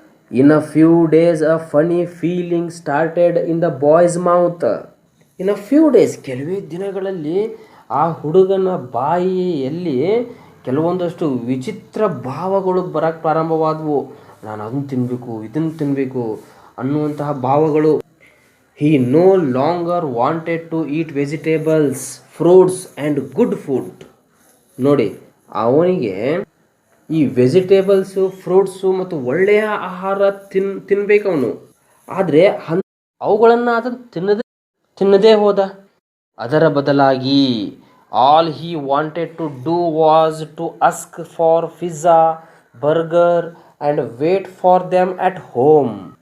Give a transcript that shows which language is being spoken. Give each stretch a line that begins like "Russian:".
English: In a few days a funny feeling started in the boy's mouth. In a few days,
Kannada: ಕೆಲವೇ ದಿನಗಳಲ್ಲಿ ಆ ಹುಡುಗನ ಬಾಯಿಯಲ್ಲಿ ಕೆಲವೊಂದಷ್ಟು ವಿಚಿತ್ರ ಭಾವಗಳು ಬರೋಕ್ಕೆ ಪ್ರಾರಂಭವಾದವು. ನಾನು ಅದನ್ನು ತಿನ್ನಬೇಕು, ಇದನ್ನು ತಿನ್ನಬೇಕು ಅನ್ನುವಂತಹ ಭಾವಗಳು.
English: He no longer wanted to eat vegetables, fruits and good food.
Kannada: ನೋಡಿ, ಅವನಿಗೆ ಈ ವೆಜಿಟೇಬಲ್ಸು, ಫ್ರೂಟ್ಸು ಮತ್ತು ಒಳ್ಳೆಯ ಆಹಾರ ತಿನ್ನಬೇಕು ಅವನು. ಆದರೆ ಅವುಗಳನ್ನು ಅದನ್ನು ತಿನ್ನದೇ ಹೋದ. ಅದರ ಬದಲಾಗಿ
English: All he wanted to do was to ask for pizza, burger and wait for them at home.